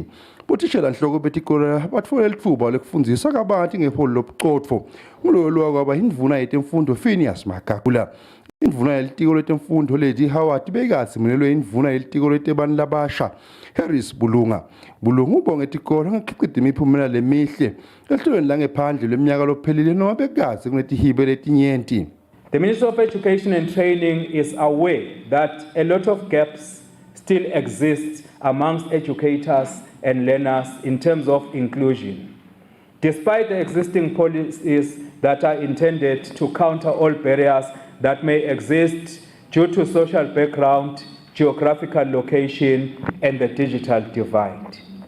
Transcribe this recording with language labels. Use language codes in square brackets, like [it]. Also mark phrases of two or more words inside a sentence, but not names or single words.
[ss] Botishela nhloko betikolo batfole lithuba lekufundisa kabanti ngeholo lobucotfo ngulolwa kwaba indvuna yetemfundo Phineas Magagula. Indvuna yelitiko letemfundo ledi Howard bekazi munelwe indvuna yelitiko letebani labasha Harris Bulunga. Bulunga ubonge tikolo ngeqhidida imiphumela lemihle ehlelweni langephandle leminyaka lophelile noma bekazi kunetihibe letinyenti. [en] The Ministry of Education and Training is aware that a lot of gaps still exist amongst educators and learners in terms of inclusion. Despite the existing policies that are intended to counter all barriers that may exist due to social background, geographical location, and the digital divide.